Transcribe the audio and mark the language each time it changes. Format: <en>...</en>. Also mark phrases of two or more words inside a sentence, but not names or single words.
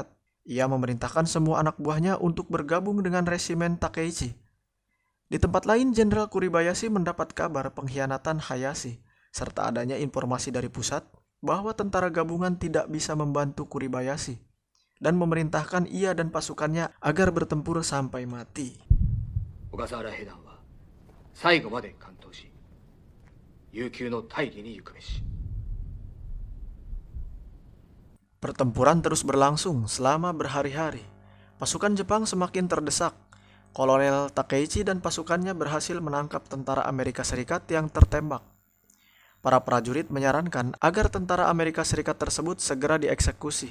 <id>Ia memerintahkan semua anak buahnya untuk bergabung dengan resimen Takeichi. Di tempat lain, Jenderal Kuribayashi mendapat kabar pengkhianatan Hayashi, serta adanya informasi dari pusat bahwa tentara gabungan tidak bisa membantu Kuribayashi, dan memerintahkan ia dan pasukannya agar bertempur sampai mati.</id> <ja>小笠原兵団は最後まで完闘し、悠久の大義に行くべし。</ja> <id>Pertempuran terus berlangsung selama berhari-hari. Pasukan Jepang semakin terdesak. Kolonel Takeichi dan pasukannya berhasil menangkap tentara Amerika Serikat yang tertembak. Para prajurit menyarankan agar tentara Amerika Serikat tersebut segera dieksekusi.</id>